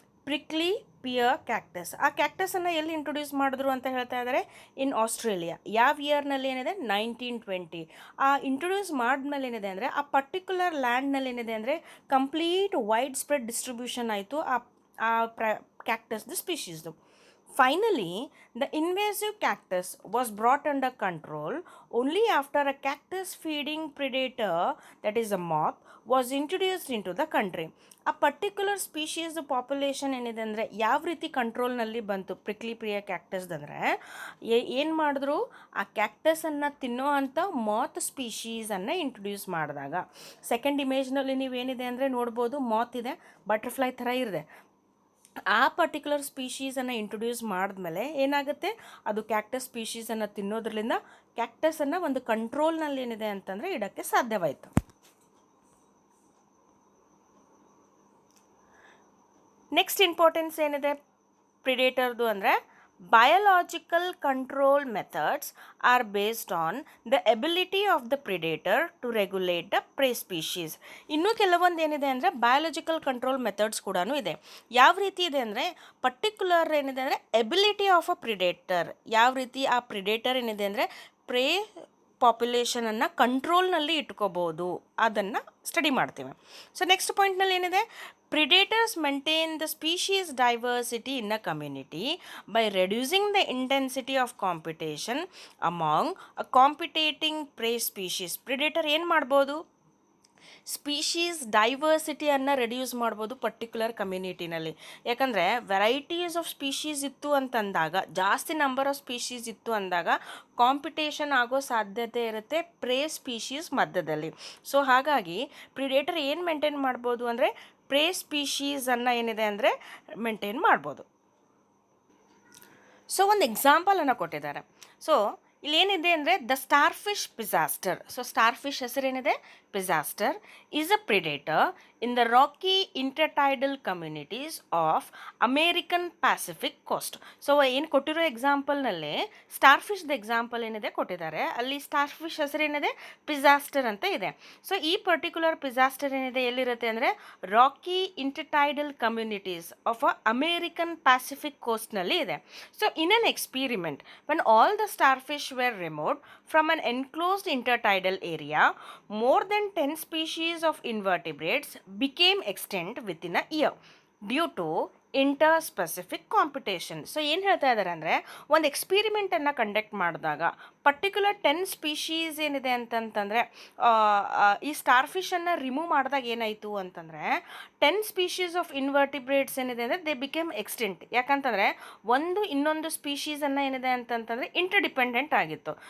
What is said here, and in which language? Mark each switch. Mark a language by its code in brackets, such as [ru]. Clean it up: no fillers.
[kn] Prickly pear cactus, ಆ ಕ್ಯಾಕ್ಟಸನ್ನು ಎಲ್ಲಿ introduce ಮಾಡಿದ್ರು ಅಂತ ಹೇಳ್ತಾ ಇದ್ದಾರೆ, [en] In Australia. [kn] ಯಾವ ಇಯರ್ನಲ್ಲಿ ಏನಿದೆ, 1920. ಆ ಇಂಟ್ರೊಡ್ಯೂಸ್ ಮಾಡಿದ್ಮೇಲೆ ಏನಿದೆ ಅಂದರೆ ಆ ಪರ್ಟಿಕ್ಯುಲರ್ ಲ್ಯಾಂಡ್ನಲ್ಲಿ ಏನಿದೆ ಅಂದರೆ ಕಂಪ್ಲೀಟ್ ವೈಡ್ ಸ್ಪ್ರೆಡ್ ಡಿಸ್ಟ್ರಿಬ್ಯೂಷನ್ ಆಯಿತು ಆ ಕ್ಯಾಕ್ಟಸ್ದು ಸ್ಪೀಷೀಸ್ದು. [en] Finally, the invasive cactus was brought under control only after a cactus feeding predator, that is a moth, was introduced into the country. [kn] ಆ ಪರ್ಟಿಕ್ಯುಲರ್ ಸ್ಪೀಷೀಸ್ ಪಾಪ್ಯುಲೇಷನ್ ಏನಿದೆ ಅಂದರೆ ಯಾವ ರೀತಿ ಕಂಟ್ರೋಲ್ನಲ್ಲಿ ಬಂತು ಪ್ರಿಕ್ಲಿ ಪ್ರಿಯ ಕ್ಯಾಕ್ಟಸ್ದಂದರೆ ಏನು ಮಾಡಿದ್ರು, ಆ ಕ್ಯಾಕ್ಟಸನ್ನು ತಿನ್ನೋ ಅಂಥ ಮಾತ್ ಸ್ಪೀಷೀಸನ್ನು ಇಂಟ್ರೊಡ್ಯೂಸ್ ಮಾಡಿದಾಗ. ಸೆಕೆಂಡ್ ಇಮೇಜ್ನಲ್ಲಿ ನೀವೇನಿದೆ ಅಂದರೆ ನೋಡ್ಬೋದು, ಮಾತ್ ಇದೆ, ಬಟರ್ಫ್ಲೈ ಥರ ಇದೆ. ಆ ಪರ್ಟಿಕ್ಯುಲರ್ ಸ್ಪೀಷೀಸನ್ನು ಇಂಟ್ರೊಡ್ಯೂಸ್ ಮಾಡಿದ್ಮೇಲೆ ಏನಾಗುತ್ತೆ, ಅದು ಕ್ಯಾಕ್ಟಸ್ ಸ್ಪೀಷೀಸನ್ನು ತಿನ್ನೋದ್ರಲ್ಲಿಂದ ಕ್ಯಾಕ್ಟಸನ್ನು ಒಂದು ಕಂಟ್ರೋಲ್ನಲ್ಲಿ ಏನಿದೆ ಅಂತಂದರೆ ಇಡೋಕ್ಕೆ ಸಾಧ್ಯವಾಯಿತು. ನೆಕ್ಸ್ಟ್ ಇಂಪಾರ್ಟೆನ್ಸ್ ಏನಿದೆ ಪ್ರಿಡೇಟರ್ದು ಅಂದರೆ [en] Biological control methods are based on the ability of the predator to regulate the prey species. [kn] ಇನ್ನೂ ಕೆಲವೊಂದು ಏನಿದೆ ಅಂದರೆ ಬಯಾಲಜಿಕಲ್ ಕಂಟ್ರೋಲ್ ಮೆಥಡ್ಸ್ ಕೂಡ ಇದೆ. ಯಾವ ರೀತಿ ಇದೆ ಅಂದರೆ ಪರ್ಟಿಕ್ಯುಲರ್ ಏನಿದೆ ಅಂದರೆ ಎಬಿಲಿಟಿ ಆಫ್ ಅ ಪ್ರಿಡೇಟರ್, ಯಾವ ರೀತಿ ಆ ಪ್ರಿಡೇಟರ್ ಏನಿದೆ ಅಂದರೆ ಪ್ರೇ ಪಾಪ್ಯುಲೇಷನನ್ನು ಕಂಟ್ರೋಲ್ನಲ್ಲಿ ಇಟ್ಕೋಬೋದು, ಅದನ್ನು ಸ್ಟಡಿ ಮಾಡ್ತೀವಿ. ಸೊ ನೆಕ್ಸ್ಟ್ ಪಾಯಿಂಟ್ನಲ್ಲಿ ಏನಿದೆ, [en] predators maintain the species diversity in a community by reducing the intensity of competition among a competing prey species. [kn] Predator ಏನು ಮಾಡ್ಬೋದು, ಸ್ಪೀಶೀಸ್ ಡೈವರ್ಸಿಟಿಯನ್ನು ರೆಡ್ಯೂಸ್ ಮಾಡ್ಬೋದು ಪರ್ಟಿಕ್ಯುಲರ್ ಕಮ್ಯುನಿಟಿನಲ್ಲಿ. ಯಾಕಂದರೆ ವೆರೈಟೀಸ್ ಆಫ್ ಸ್ಪೀಶೀಸ್ ಇತ್ತು ಅಂತಂದಾಗ, ಜಾಸ್ತಿ ನಂಬರ್ ಆಫ್ ಸ್ಪೀಶೀಸ್ ಇತ್ತು ಅಂದಾಗ ಕಾಂಪಿಟೇಷನ್ ಆಗೋ ಸಾಧ್ಯತೆ ಇರುತ್ತೆ ಪ್ರೇ ಸ್ಪೀಶೀಸ್ ಮಧ್ಯದಲ್ಲಿ. ಸೊ ಹಾಗಾಗಿ ಪ್ರಿಡೇಟರ್ ಏನು ಮೇಂಟೈನ್ ಮಾಡ್ಬೋದು ಅಂದರೆ ಪ್ರೇ ಸ್ಪೀಶೀಸನ್ನು ಏನಿದೆ ಅಂದರೆ ಮೇಂಟೈನ್ ಮಾಡ್ಬೋದು. ಸೊ ಒಂದು ಎಕ್ಸಾಂಪಲನ್ನು ಕೊಟ್ಟಿದ್ದಾರೆ. ಸೊ ಇಲ್ಲೇನಿದೆ ಅಂದರೆ the star fish ಪಿಸಾಸ್ಟರ್. So star fish ಹೆಸರೇನಿದೆ, [en] Pisaster is a predator in the rocky intertidal communities of American Pacific coast. [kn] So ಏನು ಕೊಟ್ಟಿರೋ ಎಕ್ಸಾಂಪಲ್ನಲ್ಲಿ ಸ್ಟಾರ್ ಫಿಶ್ದ ಎಕ್ಸಾಂಪಲ್ ಏನಿದೆ ಕೊಟ್ಟಿದ್ದಾರೆ, ಅಲ್ಲಿ ಸ್ಟಾರ್ ಫಿಶ್ ಹೆಸರೇನಿದೆ, ಪಿಸಾಸ್ಟರ್ ಅಂತ ಇದೆ. ಸೊ ಈ ಪರ್ಟಿಕ್ಯುಲರ್ ಪಿಸಾಸ್ಟರ್ ಏನಿದೆ ಎಲ್ಲಿರುತ್ತೆ ಅಂದರೆ rakhi ಇಂಟರ್ಟೈಡಲ್ communities of American Pacific ಕೋಸ್ಟ್ನಲ್ಲಿ ಇದೆ. [en] So in an experiment when all the starfish were removed from an enclosed intertidal area, more than 10 species of invertebrates became extinct within a year due to interspecific competition. [kn] So ಏನು ಹೇಳ್ತಾ ಇದ್ದಾರೆ ಅಂದರೆ ಒಂದು ಎಕ್ಸ್ಪೀರಿಮೆಂಟನ್ನು conduct ಮಾಡಿದಾಗ particular 10 species ಏನಿದೆ ಅಂತಂತಂದರೆ ಈ star ಫಿಶನ್ನು remove ಮಾಡಿದಾಗ ಏನಾಯಿತು ಅಂತಂದರೆ 10 ಸ್ಪೀಶೀಸ್ ಆಫ್ ಇನ್ವರ್ಟಿಬ್ರೇಟ್ಸ್ ಏನಿದೆ ಅಂದರೆ [en] They became extinct. [kn] ಯಾಕಂತಂದರೆ ಒಂದು ಇನ್ನೊಂದು ಸ್ಪೀಶೀಸನ್ನು ಏನಿದೆ ಅಂತಂತಂದರೆ ಇಂಟರ್ಡಿಪೆಂಡೆಂಟ್ ಆಗಿತ್ತು.